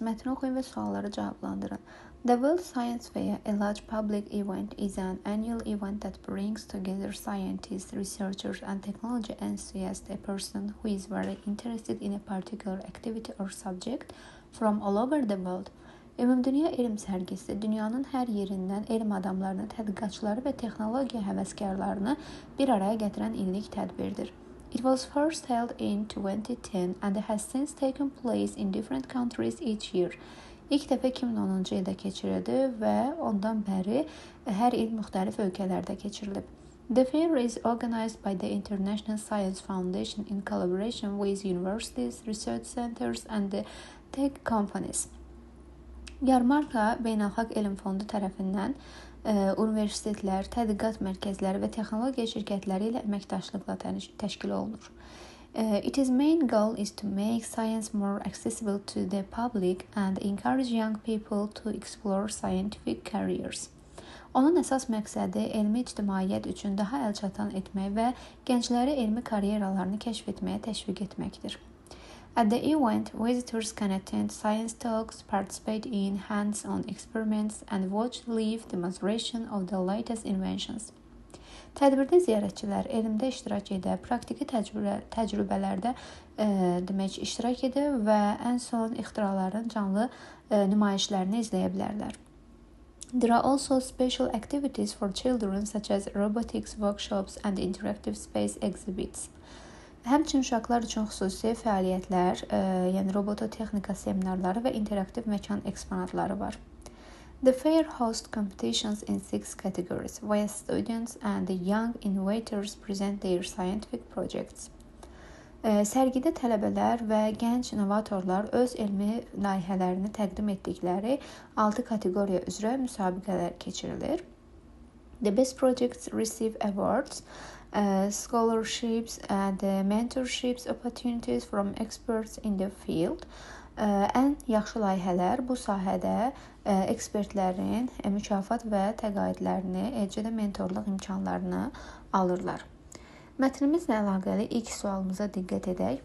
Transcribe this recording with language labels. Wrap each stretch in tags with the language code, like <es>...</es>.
<az>Mətni oxuyun və sualları cavablandırın.</az> <en>The World Science Fair, a large public event, is an annual event that brings together scientists, researchers, and technology enthusiasts, a person who is very interested in a particular activity or subject from all over the world.</en> <az>Ümumdünya elm sərgisi dünyanın hər yerindən elm adamlarını, tədqiqatçıları və texnologiya həvəskarlarını bir araya gətirən illik tədbirdir.</az> <en>It was first held in 2010 and has since taken place in different countries each year.</en> <az>İlk dəfə 2010-cu ildə keçirildi və ondan bəri hər il müxtəlif ölkələrdə keçirilib.</az> <en>The fair is organized by the International Science Foundation in collaboration with universities, research centers and the tech companies.</en> <az>Yarmarka Beynəlxalq Elm Fondu tərəfindən universitetlər, tədqiqat mərkəzləri və texnologiya şirkətləri ilə əməkdaşlıqla təşkil olunur.</az> <en>Its main goal is to make science more accessible to the public and encourage young people to explore scientific careers.</en> <az>Onun əsas məqsədi elmi ictimaiyyət üçün daha əlçatan etmək və gəncləri elmi karyeralarını kəşf etməyə təşviq etməkdir.</az> <en>At the event, visitors can attend science talks, participate in hands-on experiments, and watch live demonstration of the latest inventions.</en> <az>Tədbirdə ziyarətçilər elmdə iştirak edə, praktiki təcrübələrdə iştirak edə və ən son ixtiraların canlı nümayişlərini izləyə bilərlər.</az> <en>There are also special activities for children such as robotics workshops and interactive space exhibits.</en> <az>Həmçinin uşaqlar üçün xüsusi fəaliyyətlər, yəni robototexnika seminarları və interaktiv məkan eksponatları var.</az> <en>The fair hosts competitions in 6 categories, where students and young innovators present their scientific projects.</en> <az>Sərgidə tələbələr və gənc inovatorlar öz elmi layihələrini təqdim etdikləri 6 kateqoriya üzrə müsabiqələr keçirilir.</az> <en>The best projects receive awards, scholarships and mentorships opportunities from experts in the field.</en> <az>Ən yaxşı layihələr bu sahədə ekspertlərin mükafat və təqaüdlərini, eləcə də mentorluq imkanlarını alırlar. Mətnimizlə əlaqəli ilk sualımıza diqqət edək.</az>